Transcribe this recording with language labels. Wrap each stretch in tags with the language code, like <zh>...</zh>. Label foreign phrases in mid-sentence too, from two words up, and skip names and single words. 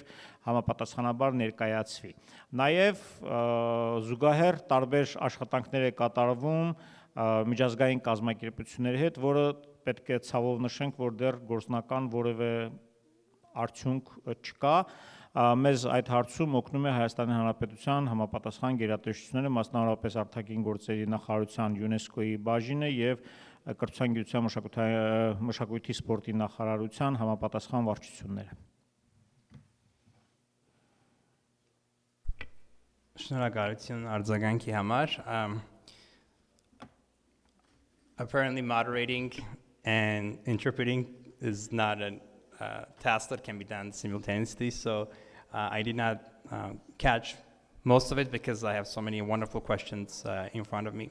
<hy>համապատասխանաբար ներկայացվի։ Նաեւ զուգահեռ տարբեր աշխատանքներ է կատարվում միջազգային կազմակերպությունների հետ, որը պետք է ցավով նշենք, որ դեռ գործնական որևէ արդյունք չկա։ Մեզ այդ հարցում օգնում է Հայաստանի Հանրապետության համապատասխան գերատեսչությունները, մասնավորապես արտաքին գործերի նախարարության ՅՈՒՆԵՍԿՕ-ի բաժինը եւ Կրթության, գիտության, մշակույթի, սպորտի նախարարության համապատասխան վարչությունները։ Շնորհակալություն արձագանքի համար.</hy> <en>Apparently moderating and interpreting is not a task that can be done simultaneously, so I did not catch most of it because I have so many wonderful questions in front of me.</en>